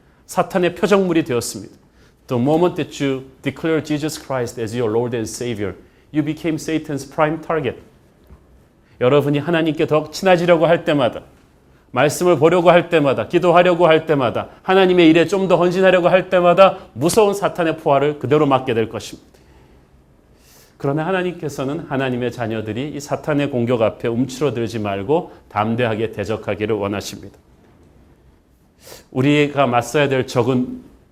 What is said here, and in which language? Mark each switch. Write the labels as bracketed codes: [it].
[ko] 사탄의 표적물이 되었습니다. [en] The moment that you declare Jesus Christ as your Lord and Savior, you became Satan's prime target. [ko] 여러분이 하나님께 더 친해지려고 할 때마다, 말씀을 보려고 할 때마다, 기도하려고 할 때마다, 하나님의 일에 좀 더 헌신하려고 할 때마다 무서운 사탄의 포화를 그대로 맞게 될 것입니다. 그러나 하나님께서는 하나님의 자녀들이 이 사탄의 공격 앞에 움츠러들지 말고 담대하게 대적하기를 원하십니다. 우리가 맞서야 될 적은